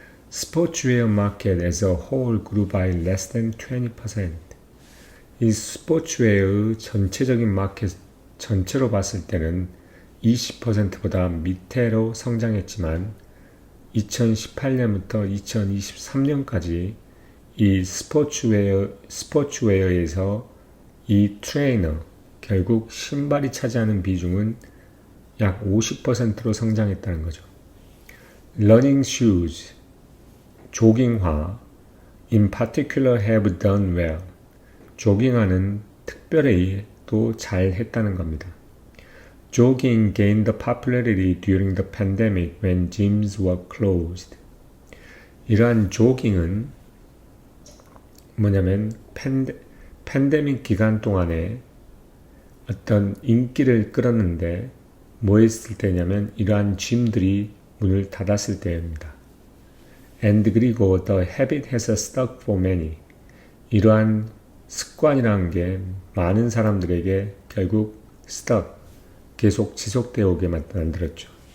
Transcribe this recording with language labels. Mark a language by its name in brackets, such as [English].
[English] Sportswear market as a whole grew by less than 20%. [Korean] 이 스포츠웨어의 전체적인 마켓 전체로 봤을 때는 20%보다 밑으로 성장했지만 2018년부터 2023년까지 이 스포츠웨어에서 이 트레이너, 결국 신발이 차지하는 비중은 약 50%로 성장했다는 거죠. [English] Running shoes, 조깅화, in particular have done well. [Korean] 조깅화는 특별히 또 잘 했다는 겁니다. [English] Jogging gained popularity during the pandemic when gyms were closed. [Korean] 이러한 조깅은 뭐냐면 팬데믹 기간 동안에 어떤 인기를 끌었는데 뭐 했을 때냐면 이러한 짐들이 문을 닫았을 때입니다. [English] And 그리고 the habit has stuck for many. [Korean] 이러한 습관이라는 게 많은 사람들에게 결국 stuck, 계속 지속되어 오게 만들었죠.